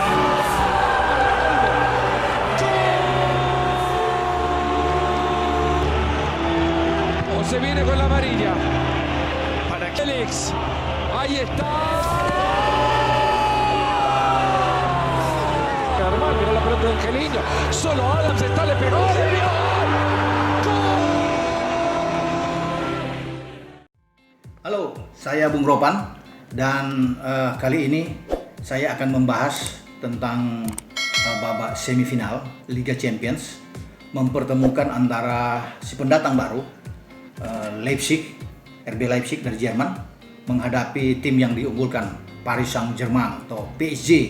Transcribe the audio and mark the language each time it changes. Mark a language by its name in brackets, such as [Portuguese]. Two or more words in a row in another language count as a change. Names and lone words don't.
[Spanish] O se viene con la amarilla. Para Félix. Ahí está. Normal, miró la pelota de Angelino. Solo Adams está, le pegó. [Indonesian] Halo, saya Bung Ropan dan kali ini saya akan membahas tentang babak semifinal Liga Champions mempertemukan antara si pendatang baru Leipzig, RB Leipzig dari Jerman menghadapi tim yang diunggulkan Paris Saint-Germain atau PSG.